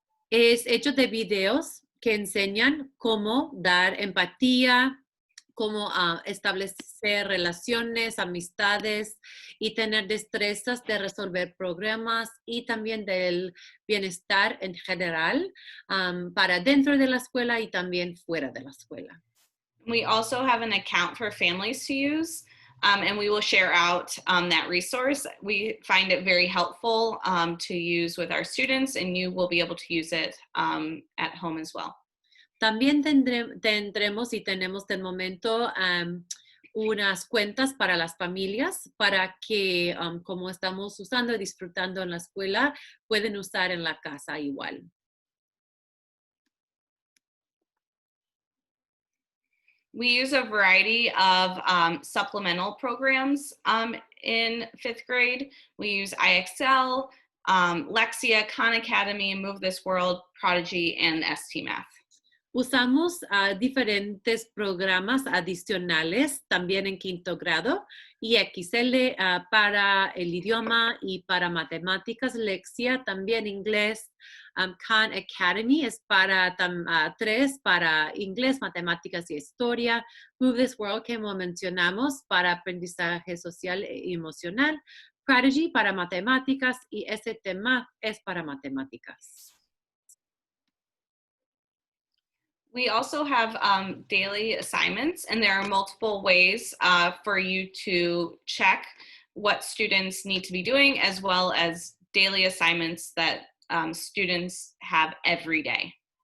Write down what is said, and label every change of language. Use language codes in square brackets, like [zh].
[es] Es hecho de videos que enseñan cómo dar empatía, cómo establecer relaciones, amistades y tener destrezas de resolver problemas y también del bienestar en general para dentro de la escuela y también fuera de la escuela. [en] We also have an account for families to use, and we will share out that resource. We find it very helpful to use with our students, and you will be able to use it at home as well. [es] También tendremos y tenemos del momento unas cuentas para las familias para que, como estamos usando y disfrutando en la escuela, pueden usar en la casa igual. [en] We use a variety of supplemental programs in 5th grade. We use IXL, Lexia, Khan Academy, Move This World, Prodigy, and ST Math. [es] Usamos diferentes programas adicionales también en 5º grado y XL para el idioma y para matemáticas, Lexia, también inglés. Khan Academy es para 3 para inglés, matemáticas y historia. Move This World, que mencionamos, para aprendizaje social e emocional. Prodigy para matemáticas y ST Math es para matemáticas. [en] We also have daily assignments, and there are multiple ways for you to check what students need to be doing, as well as daily assignments that students have every day.